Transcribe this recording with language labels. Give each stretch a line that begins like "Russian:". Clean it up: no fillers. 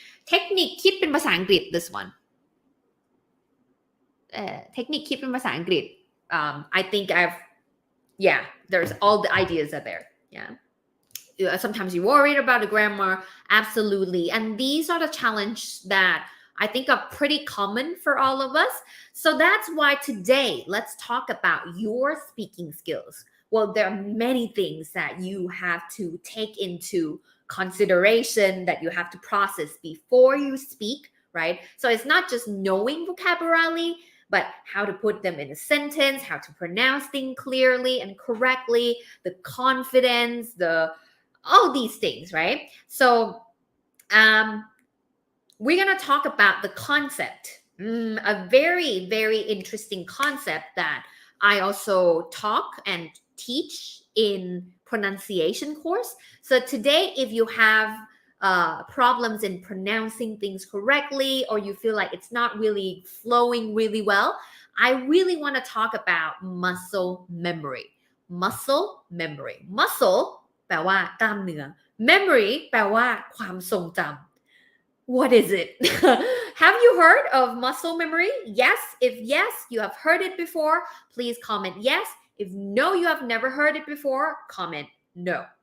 Thai: เทคนิคคิดเป็นภาษาอังกฤษ
English: this one.
Thai: เทคนิคคิดเป็นภาษาอังกฤษ
English: I think there's all the ideas are there. Yeah. Sometimes you're worried about the grammar. Absolutely. And these are the challenges that I think are pretty common for all of us. So that's why today, let's talk about your speaking skills. Well, there are many things that you have to take into consideration, that you have to process before you speak, right? So it's not just knowing vocabulary, but how to put them in a sentence, how to pronounce things clearly and correctly, the confidence, all these things, right? So we're going to talk about the concept, a very, very interesting concept that I also talk and teach in pronunciation course. So today, if you have problems in pronouncing things correctly, or you feel like it's not really flowing really well, I really want to talk about muscle memory. Muscle memory.
Thai: Muscle แปลว่ากล้ามเนื้อ memory แปลว่าความทรงจำ
English: What is it? Have you heard of muscle memory? Yes. If yes, you have heard it before, please comment yes. If no, you have never heard it before, comment no.